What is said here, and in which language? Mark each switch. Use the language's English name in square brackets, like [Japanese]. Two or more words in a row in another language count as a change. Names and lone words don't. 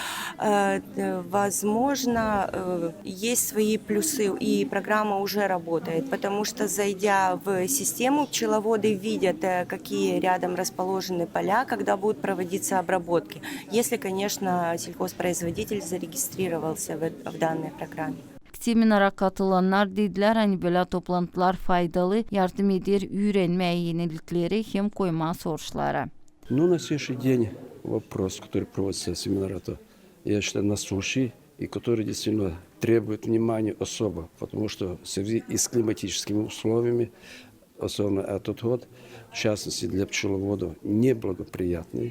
[Russian] Возможно, есть свои плюсы, и программа уже работает, потому что, зайдя в систему, пчеловоды видят, какие рядом расположены поля, когда будут проводиться обработки, если, конечно, сельхозпроизводитель зарегистрировался в данной программе. [Gagauz] Seminara katılanlar dediler, hani böyle toplantılar faydalı, yardım eder öğrenmeye yenilikleri hem koyma soruçlara. [Russian] Ну, на сегодняшний день вопрос, который проводится семинар, это, я считаю, насущий, и который действительно требует внимания особо, потому что в связи и с климатическими условиями, особенно этот год, в частности для пчеловодов, неблагоприятный.